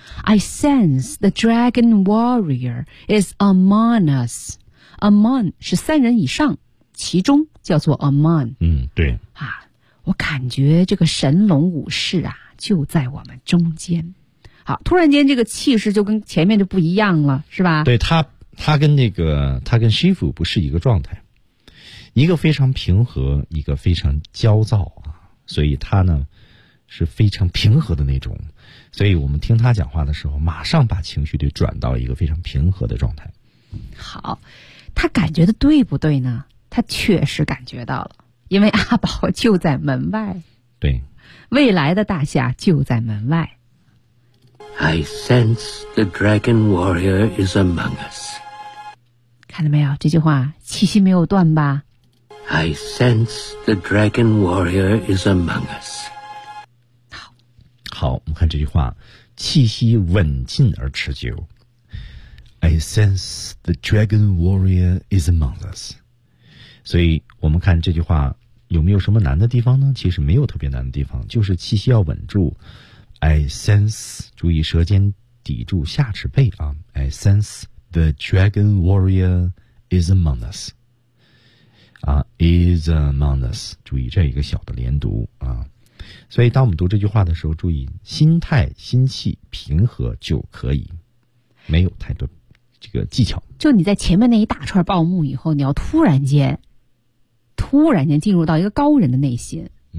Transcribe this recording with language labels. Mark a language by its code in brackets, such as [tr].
[en] I sense the dragon warrior is among us. [zh] Among 是三人以上，其中叫做 among。对。啊，我感觉这个神龙武士啊就在我们中间。好，突然间这个气势就跟前面就不一样了，是吧？对，他跟那个他跟师傅不是一个状态。一个非常平和，一个非常焦躁啊，所以他呢是非常平和的那种，所以我们听他讲话的时候，马上把情绪就转到一个非常平和的状态。好，他感觉的对不对呢？他确实感觉到了，因为阿宝就在门外。对，未来的大侠就在门外。 [en] I sense the dragon warrior is among us. [zh] 看到没有，这句话气息没有断吧？ [en] I sense the dragon warrior is among us. [zh] 好，好，我们看这句话，气息稳劲而持久。 [en] I sense the dragon warrior is among us. [zh] 所以我们看这句话有没有什么难的地方呢？其实没有特别难的地方，就是气息要稳住。 [en] I sense， [zh] 注意舌尖抵住下齿背啊。 [en] I sense the dragon warrior is among us. Is among us， [zh] 注意这一个小的连读啊。所以当我们读这句话的时候，注意心态、心气平和就可以，没有太多这个技巧。就你在前面那一大串报幕以后，你要突然间进入到一个高人的内心。